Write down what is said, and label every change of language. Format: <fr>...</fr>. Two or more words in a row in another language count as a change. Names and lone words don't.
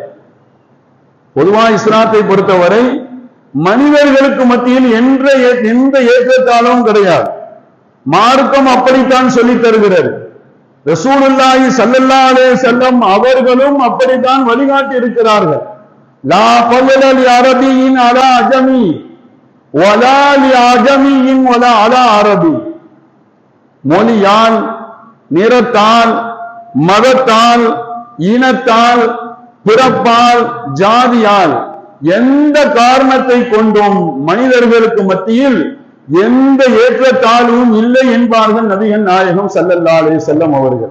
<ta>பொதுவாக இஸ்லாத்தை பொறுத்தவரை மனிதர்களுக்கு மத்தியில் எந்த ஏற்றத்தாழ்வும் கிடையாது. மார்க்கம் அப்படித்தான் சொல்லித் தருகிறது.</ta> <ar>رسول الله صلى الله عليه وسلم</ar> <ta>அவர்களும் அப்படித்தான் வழிகாட்டி இருக்கிறார்கள்.</ta> <ar>لا فضل لعربي على عجمي ولا لعجمي ولا على عربي.</ar> <ta>மொழியால், நிறத்தால், மதத்தால், இனத்தால், பிறப்பால், ஜாதியால் எந்த காரணத்தை கொண்டும் மனிதர்களுக்கு மத்தியில் எந்த ஏற்றத்தாழ்வும் இல்லை என்பார்கள் நபிகள் நாயகம்</ta> <ar>صلى الله عليه وسلم</ar> <ta>அவர்கள்.</ta>